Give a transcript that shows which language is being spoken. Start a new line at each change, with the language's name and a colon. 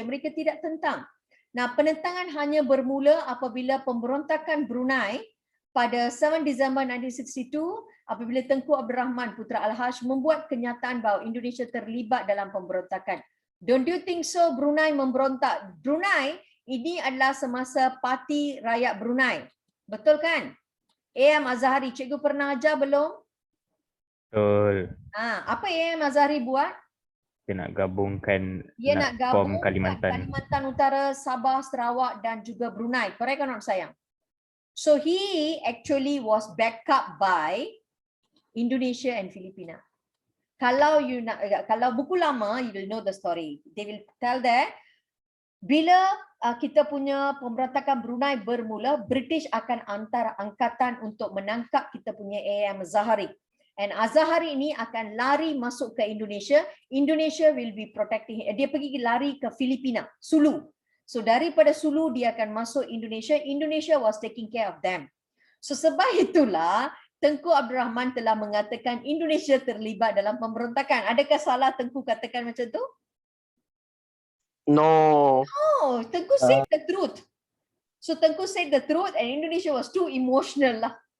Malay: Mereka tidak tentang. Nah, penentangan hanya bermula apabila pemberontakan Brunei pada 7 Disember 1962 apabila Tengku Abdul Rahman Putra Al-Haj membuat kenyataan bahawa Indonesia terlibat dalam pemberontakan.
English: Don't you think so Brunei memberontak?
Malay: Brunei ini adalah semasa Parti Rakyat Brunei. Betul kan? A.M. Azhari, cikgu pernah ajar belum? Betul. Apa A.M. Azhari buat? Dia nak gabungkan Dia nak
English: form
Malay: gabungkan Kalimantan. Kalimantan Utara, Sabah, Sarawak dan juga Brunei.
English: Correct or not
Malay: sayang?
English: So he actually was backed up by Indonesia and Filipina.
Malay: Kalau buku lama,
English: you will know the story. They will tell that
Malay: bila kita punya pemberontakan Brunei bermula, British akan hantar angkatan untuk menangkap kita punya A.M. Azhari. And Azhari ini akan lari masuk ke Indonesia.
English: Indonesia will be protecting.
Malay: Dia pergi lari ke Filipina, Sulu. So daripada Sulu dia akan masuk Indonesia.
English: Indonesia was taking care of them.
Malay: So sebab itulah Tengku Abdul Rahman telah mengatakan Indonesia terlibat dalam pemberontakan. Adakah salah Tengku katakan macam tu?
English: No. Oh, Tengku said the truth. So Tengku said the truth and Indonesia was too emotional lah.